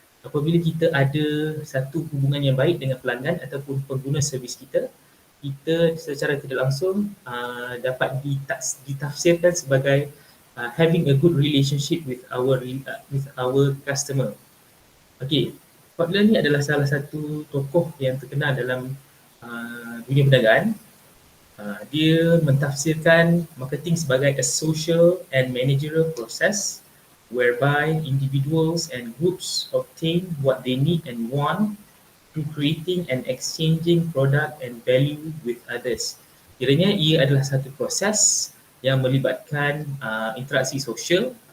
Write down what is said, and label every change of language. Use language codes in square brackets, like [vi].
[ms] Apabila kita ada satu hubungan yang baik dengan pelanggan ataupun pengguna servis kita, kita secara tidak langsung dapat ditafsirkan sebagai [en] having a good relationship with our customer. [ms] Okay, Kotler ni adalah salah satu tokoh yang terkenal dalam dunia perniagaan. Dia mentafsirkan marketing sebagai [en] a social and managerial process whereby individuals and groups obtain what they need and want through creating and exchanging product and value with others. [ms] Kiranya ia adalah satu proses yang melibatkan interaksi sosial.